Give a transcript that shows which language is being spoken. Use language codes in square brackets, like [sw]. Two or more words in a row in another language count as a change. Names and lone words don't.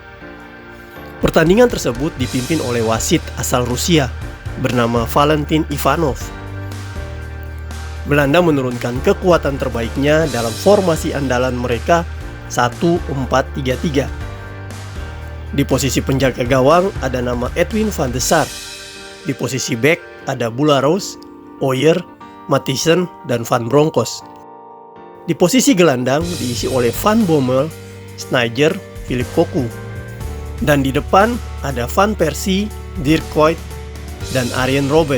[id] Pertandingan tersebut dipimpin oleh wasit asal Rusia bernama Valentin Ivanov. Belanda menurunkan kekuatan terbaiknya dalam formasi andalan mereka 1-4-3-3. Di posisi penjaga gawang ada nama Edwin van de Sar. Di posisi bek ada Boularoos, Ooyer, Matthijssen, dan Van Bronckhorst. Di posisi gelandang diisi oleh Van Bommel, Sneijder, Philippe Cocu. Dan di depan ada Van Persie, Dirk Kuyt, dan Arjen Robben.